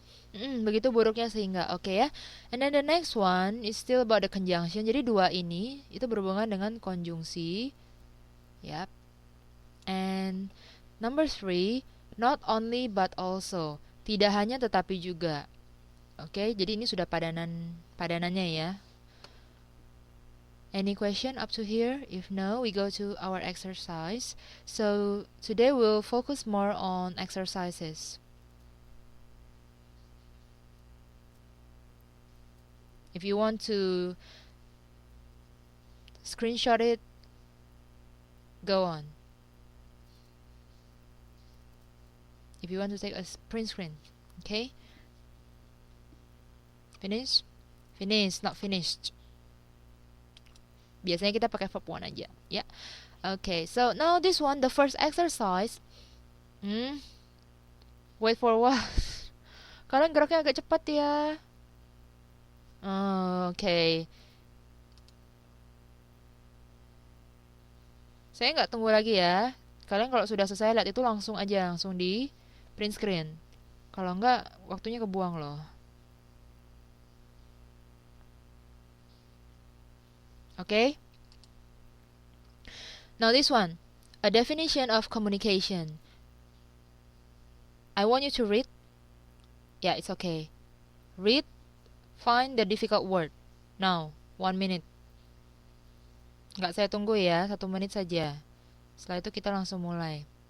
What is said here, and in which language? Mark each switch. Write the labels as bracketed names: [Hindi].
[Indonesian] Begitu buruknya sehingga, oke ya. [English] And then the next one is still about the conjunction. [Indonesian] Jadi dua ini itu berhubungan dengan konjungsi. Yap. [English] And number 3, not only but also. [Indonesian] Tidak hanya tetapi juga. Oke, jadi ini sudah padanannya ya. [English] Any question up to here? If no, we go to our exercise. So today we'll focus more on exercises. If you want to screenshot it, go on. If you want to take a print screen, okay? Finish? Finish, not finished. [Indonesian] Biasanya kita pakai verb 1 aja, ya. [English] Okay, so now this one, the first exercise. Wait for what? [Indonesian] Kalian geraknya agak cepat ya. [English] Okay. [Indonesian] Saya nggak tunggu lagi ya. Kalian kalau sudah selesai lihat itu langsung aja, langsung di print screen. Kalau nggak, waktunya kebuang loh. [English] Okay? Now this one, a definition of communication. I want you to read. Yeah, it's okay. Read. Find the difficult word. Now, 1 minute. [Indonesian] Nggak saya tunggu ya, 1 menit saja. Setelah itu kita langsung mulai.